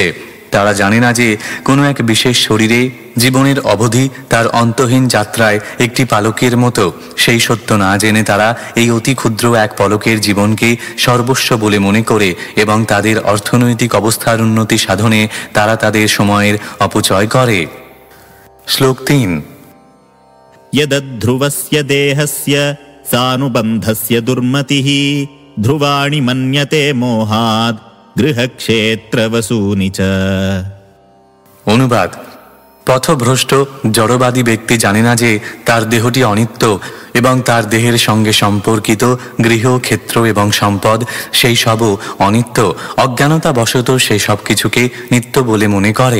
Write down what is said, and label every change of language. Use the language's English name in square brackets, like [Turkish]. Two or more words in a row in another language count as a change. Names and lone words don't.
[Bangla] তারা জানে না যে কোনো এক বিশেষ শরীরে জীবনের অবধি তার অন্তহীন যাত্রায় একটি পালকের মতো। সেই সত্য না জেনে তারা এই অতি ক্ষুদ্র এক পলকের জীবনকে সর্বস্ব বলে মনে করে এবং তাদের অর্থনৈতিক অবস্থার উন্নতি সাধনে তারা তাদের সময়ের অপচয় করে। শ্লোক 3। [Sanskrit] यदध्रुवस्य देहस्य सानुबन्धस्य दुर्मतिः ध्रुवाणि मन्यते मोहात् गृहक्षेत्रवसूनि च। [Bangla] অনুবাদ। পথভ্রষ্ট জড়বাদী ব্যক্তি জানে না যে তার দেহটি অনিত্য এবং তার দেহের সঙ্গে সম্পর্কিত গৃহ, ক্ষেত্র এবং সম্পদ সেই সবও অনিত্য। অজ্ঞানতাবশত সেই সব কিছুকে নিত্য বলে মনে করে।